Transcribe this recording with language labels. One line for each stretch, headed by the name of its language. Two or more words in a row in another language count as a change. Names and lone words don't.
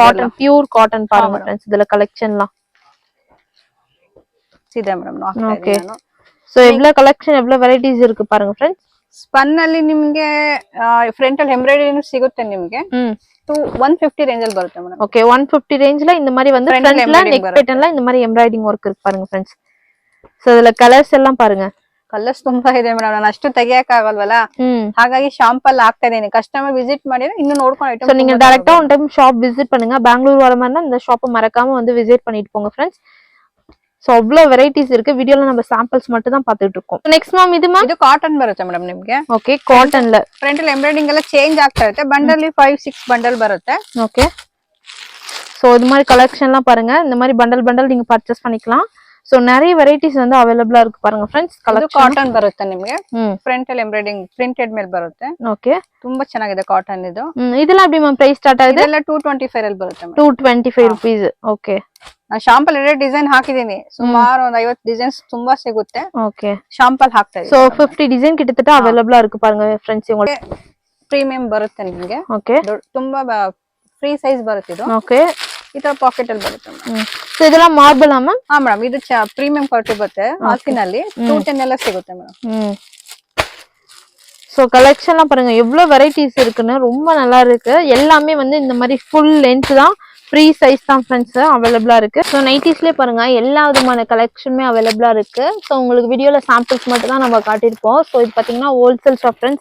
English: cotton pure cotton
Tamil: பாருங்க फ्रेंड्स. இதுல கலெக்ஷன்லாம்
Kannada: ಇದೆ ಮೇಡಮ್. ಓಕೆ.
Tamil: சோ எவ்வளவு கலெக்ஷன் எவ்வளவு வெரைட்டிஸ் இருக்கு பாருங்க फ्रेंड्स.
Kannada: ಸ್ಪನ್ ಅಲ್ಲಿ ನಿಮಗೆ ಫ್ರಂಟ್ ಅಲ್ಲಿ ಎಂಬ್ರಾಯ್ಡರಿ ಸಿಗುತ್ತೆ ನಿಮಗೆ. 150 ರೇಂಜ್ ಅಲ್ಲಿ ಬರುತ್ತೆ ಮೇಡಮ್.
Tamil: ಓಕೆ. 150 ರೇಂಜ್ல இந்த மாதிரி வந்து ஃப்ரண்ட்ல
English: neck patternல
Tamil: இந்த மாதிரி
English: embroiding work
Tamil: இருக்கு பாருங்க फ्रेंड्स. சோ இதுல கலர்ஸ் எல்லாம் பாருங்க.
Kannada: ಕಲರ್ಸ್ ತುಂಬಾ ಇದೆ ಮೇಡಮ್. ನಾನು ಅಷ್ಟು ತೆಗಿಯಕ್ ಆಗಲ್ವಲ್ಲ, ಹಾಗಾಗಿ ಶಾಂಪಲ್ ಹಾಕ್ತಾ ಇದೀನಿ.
English: customer visit
Kannada: ಮಾಡಿದ್ರೆ ಇನ್ನು ನೋಡ್ಕೊಂಡು ಐಟಮ್.
Tamil: சோ நீங்க
English: directly one time shop visit
Tamil: பண்ணுங்க. பெங்களூர் வர மாதிரினா இந்த ஷாப்பை மறக்காம வந்து விசிட் பண்ணிட்டு போங்க फ्रेंड्स. சோ அவ்வளவு வெரைட்டிஸ் இருக்கு. வீடியோல நம்ம சாம்பிள்ஸ் மட்டும் தான் பாத்துட்டு இருக்கோம்.
English: next ma'am
Tamil: இது மேம்.
Kannada: ಇದು ಕಾಟನ್ ಬರುತ್ತೆ ಮೇಡಮ್ ನಿಮಗೆ. ಓಕೆ. ಕಾಟನ್ ல ಫ್ರಂಟ್ ಅಲ್ಲಿ ಎಂಬ್ರಾಯ್ಡಿಂಗ್ ಎಲ್ಲ ಚೇಂಜ್ ಆಗ್ತಾ ಇರುತ್ತೆ. ಬಂಡಲ್ 5-6 ಬಂಡಲ್ ಬರುತ್ತೆ.
Tamil: ஓகே. சோ இது மாதிரி கலெக்ஷன்லாம் பாருங்க. இந்த மாதிரி பண்டல் நீங்க பர்ச்சேஸ் பண்ணிக்கலாம். சோ நிறைய வெரைட்டிஸ் வந்து ಅವೇಲೇಬಲ್ இருக்கு பாருங்க फ्रेंड्स.
Kannada: ಇದು ಕಾಟನ್ ಬರುತ್ತೆ ನಿಮಗೆ. ಫ್ರಂಟ್ ಅಲ್ಲಿ
English: embroiding printed
Kannada: ಮೇಲೆ ಬರುತ್ತೆ. ಓಕೆ. ತುಂಬಾ ಚೆನ್ನಾಗಿದೆ ಕಾಟನ್ ಇದು. ಇದೆಲ್ಲ எப்படி மேம்
English: price start
Kannada: ಆಗಿದೆ? ಇದೆಲ್ಲ 225 ಅಲ್ಲಿ ಬರುತ್ತೆ ಮೇಡಮ್. 225 rupees. ಓಕೆ. ನಾನು ಶಾಂಪಲ್ ಎರಡೇ ಡಿಸೈನ್ ಹಾಕಿದೀನಿ. ಸುಮಾರು ಒಂದು 50 ಡಿಸೈನ್ಸ್ ತುಂಬಾ ಸಿಗುತ್ತೆ. ಓಕೆ. ಶಾಂಪಲ್ ಹಾಕ್ತಾ ಇದೀನಿ.
Tamil: சோ 50 டிசைன் கிட்டத்தட்ட அவேலபிளா இருக்கு பாருங்க फ्रेंड्स. உங்களுக்கு
Kannada: ಪ್ರೀಮಿಯಂ ಬರುತ್ತೆ ನಿಮಗೆ. ಓಕೆ. ತುಂಬಾ
English: free size
Kannada: ಬರುತ್ತೆ ಇದು. ಓಕೆ. ಈ ತರ ಪಾಕೆಟ್ ಅಲ್ಲಿ ಬರುತ್ತೆ. ಸೊ ಇದೆಲ್ಲ ಮಾರ್ಬಲ್ ಅಮ್ಮ? ಹಾ ಮೇಡಮ್. ಇದು
English: premium quality
Kannada: ಬರುತ್ತೆ. ಹಾಸಿನಲ್ಲಿ 210 ಎಲ್ಲ ಸಿಗುತ್ತೆ ಮೇಡಮ್.
Tamil: சோ கலெக்ஷன்லாம் பாருங்க எவ்வளவு வெரைட்டிஸ் இருக்குன்னு. ரொம்ப நல்லா இருக்கு. எல்லாமே வந்து இந்த மாதிரி
English: full length
Tamil: தான்.
English: free size
Tamil: தான் ஃப்ரெண்ட்ஸ் அவைலபிளா இருக்கு. ஸோ நைட்டிஸ்லேயே பாருங்க எல்லா விதமான கலெக்ஷனுமே அவைலபிளா இருக்கு. ஸோ உங்களுக்கு வீடியோல சாம்பிள்ஸ் மட்டும் தான் நம்ம காட்டியிருப்போம். ஸோ இது பாத்தீங்கன்னா
English: wholesale shop friends.